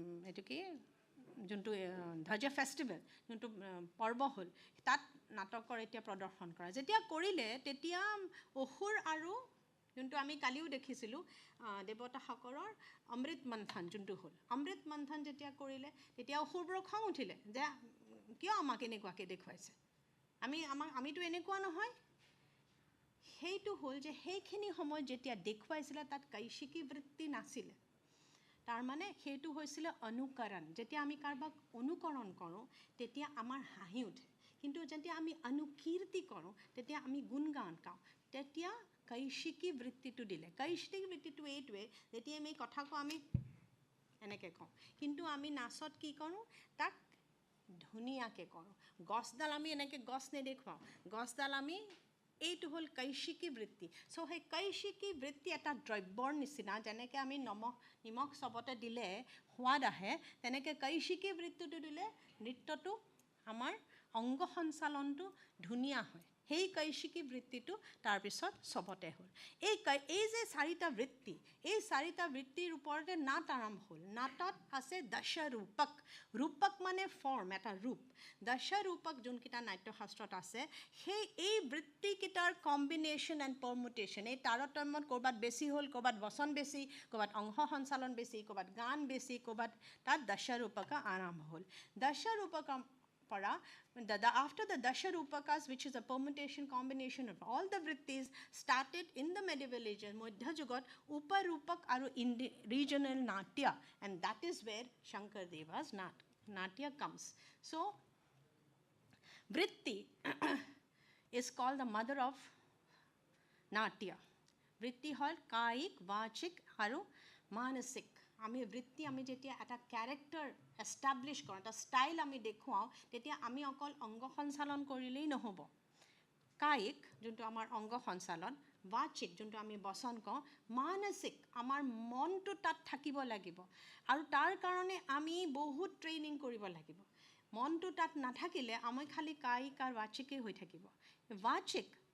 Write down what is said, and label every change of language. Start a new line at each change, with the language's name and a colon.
Assamese: এইটো কি যোনটো ধ্বজ ফেষ্টিভেল, যোনটো পৰ্ব হ'ল, তাত নাটকৰ এতিয়া প্ৰদৰ্শন কৰা যেতিয়া কৰিলে, তেতিয়া অসুৰ আৰু যোনটো আমি কালিও দেখিছিলোঁ দেৱতাসকলৰ অমৃত মন্থন যোনটো হ'ল, অমৃত মন্থন যেতিয়া কৰিলে তেতিয়া অসুৰবোৰৰ খং উঠিলে যে কিয় আমাক এনেকুৱাকৈ দেখুৱাইছে, আমিতো এনেকুৱা নহয়। সেইটো হ'ল যে সেইখিনি সময়ত যেতিয়া দেখুৱাইছিলে তাত কৈশিকী বৃত্তি নাছিলে। তাৰমানে সেইটো হৈছিলে অনুকৰণ। যেতিয়া আমি কাৰোবাক অনুকৰণ কৰোঁ তেতিয়া আমাৰ হাঁহি উঠে, কিন্তু যেতিয়া আমি অনুকীৰ্তি কৰোঁ তেতিয়া আমি গুণগান গাওঁ। তেতিয়া কৈশিকী বৃত্তিটো দিলে। কৈশিকী বৃত্তিটো এইটোৱে, যেতিয়া আমি কথা কওঁ আমি এনেকৈ কওঁ, কিন্তু আমি নাচত কি কৰোঁ তাক ধুনীয়াকৈ কৰোঁ। গছডাল আমি এনেকৈ গছ নেদেখুৱাওঁ, গছডাল আমি এইটো হ'ল কৈশিকী বৃত্তি। চ' সেই কৈশিকী বৃত্তি এটা দ্ৰব্যৰ নিচিনা, যেনেকৈ আমি নিমখ চবতে দিলে সোৱাদ আহে, তেনেকৈ কৈশিকী বৃত্তিটো দিলে নৃত্যটো আমাৰ অংগ সঞ্চালনটো ধুনীয়া হয়। সেই কৈশিকী বৃত্তিটো তাৰপিছত চবতে হ'ল। এই যে 4টা বৃত্তি, এই 4টা বৃত্তিৰ ওপৰতে নাট আৰম্ভ হ'ল। নাটত আছে দশৰূপক। ৰূপক মানে ফৰ্ম, এটা ৰূপ। দশৰূপক যোনকেইটা নাট্যশাস্ত্ৰত আছে, এই বৃত্তিকেইটাৰ
English: combination and permutation,
Assamese: এই তাৰতম্যত ক'ৰবাত বেছি হ'ল, ক'ৰবাত বচন বেছি, ক'ৰবাত অংশ সঞ্চালন বেছি, ক'ৰবাত গান বেছি, ক'ৰবাত তাত দশৰূপক আৰম্ভ হ'ল। দশৰূপক পৰা
English: after the Dasharupakas, which is a permutation combination of all the vrittis, started in the medieval ages,
Assamese: Madhya Jugat, Uparupak aru
English: regional Natya, and that is where Sankadeva's Natya comes. So, vritti is called the mother of
Assamese: নাট্য বৃত্তি হ'ল কায়িক বাচিক আৰু মানসিক আমি বৃত্তি আমি যেতিয়া এটা ক্যাৰেক্টাৰ এষ্টাব্লিছ কৰোঁ এটা ষ্টাইল আমি দেখুৱাওঁ তেতিয়া আমি অকল অংগ সঞ্চালন কৰিলেই নহ'ব কায়িক যোনটো আমাৰ অংগ সঞ্চালন বাচিক যোনটো আমি বচন কওঁ মানসিক আমাৰ মনটো তাত থাকিব লাগিব আৰু তাৰ কাৰণে আমি বহুত ট্ৰেইনিং কৰিব লাগিব মনটো তাত নাথাকিলে আমি খালি কায়িক আৰু বাচিকেই হৈ থাকিব বাচিক